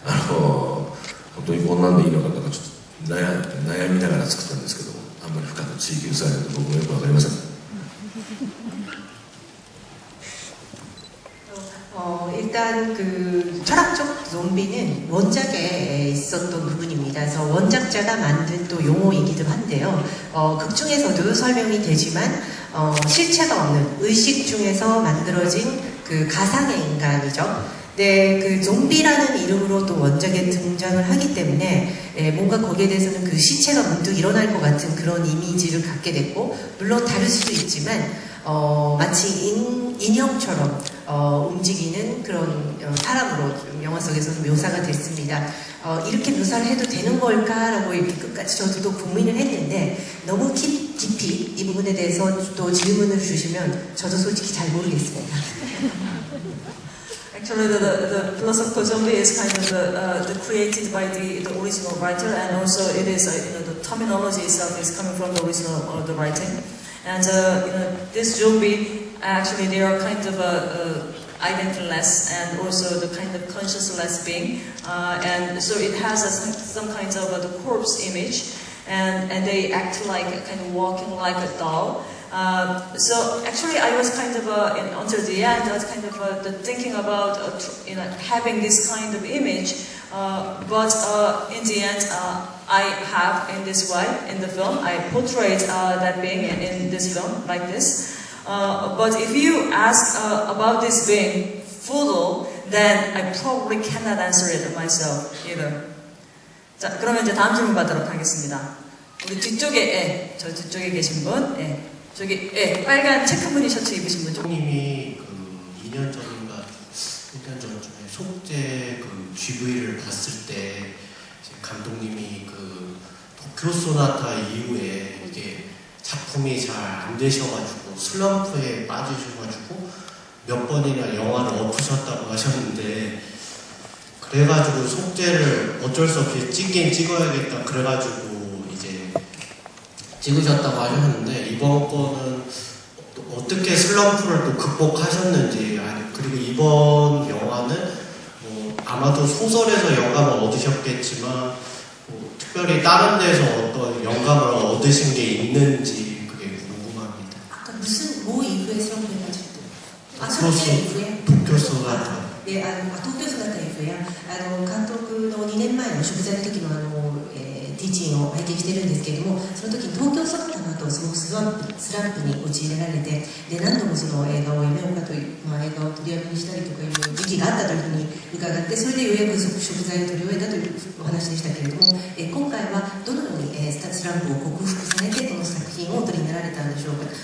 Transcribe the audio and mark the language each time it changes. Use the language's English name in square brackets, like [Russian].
[Japanese] 本当にこんなんでいいのかとかちょっと悩みながら作ったんですけども、あんまり深く追求されると僕もよくわかりません。 [Korean] 일단 그 철학적 좀비는 원작에 있었던 부분입니다. 그래서 원작자가 만든 또 용어이기도 한데요. 극 중에서도 설명이 되지만 실체가 없는 의식 중에서 만들어진 그 가상의 인간이죠. 네, 그 좀비라는 이름으로 또 원작에 등장을 하기 때문에 뭔가 거기에 대해서는 그 시체가 문득 일어날 것 같은 그런 이미지를 갖게 됐고, 물론 다를 수도 있지만 마치 인형처럼 움직이는 그런 사람으로 영화 속에서는 묘사가 됐습니다. 이렇게 묘사를 해도 되는 걸까라고 이렇게 끝까지 저도 고민을 했는데, 너무 깊이 이 부분에 대해서 또 질문을 주시면 저도 솔직히 잘 모르겠습니다. [English] Actually, the philosophical zombie is kind of the created by the original writer, and also it is the terminology itself is coming from the original the writing. And this zombie, actually, they are kind of identityless and also the kind of consciousless being, and so it has some kinds of the corpse image, and they act like kind of walking like a doll. So actually, I was kind of until the end, I was kind of thinking about having this kind of image, but in the end, I have in this way in the film. I portrayed that being in this film like this. But if you ask about this being full, then I probably cannot answer it myself either. [Korean] 자, 그러면 이제 다음 질문 받도록 하겠습니다. 우리 뒤쪽에, 저 뒤쪽에 계신 분, 저기, 빨간 체크무늬 셔츠 입으신 분. 님이 그 2년 전인가 1년 전쯤에 속죄 그 GV를 봤을 때 감독님이 그 도쿄 소나타 이후에 이게 작품이 잘 안 되셔가지고 슬럼프에 빠지셔가지고 몇 번이나 영화를 엎으셨다고 하셨는데, 그래가지고 속죄를 어쩔 수 없이 찍긴 찍어야겠다 그래가지고 이제 찍으셨다고 하셨는데, 이번 거는 어떻게 슬럼프를 또 극복하셨는지, 그리고 이번 영화는 뭐 아마도 소설에서 영감을 얻으셨겠지만 특별히 다른 데서 어떤 영감을 얻으신 게 있는지 그게 궁금합니다. 아까 무슨 뭐 이후에 슬럼프에 빠졌죠? 속죄 이후에? 도쿄 소나타. [Japanese] 네, 東京ソナタ F や監督の2年前の食材の時のティーチンを拝見しているんですけれども、その時に東京ソナタの後すごくスランプに陥れられて、で何度もその映画をやめようかという、映画を取りやめにしたりとかいう時期があったというふうに伺って、それでようやく食材を取り終えたというお話でしたけれども、今回はどのようにスランプを克服されてこの作品をお取りになられたんでしょうか。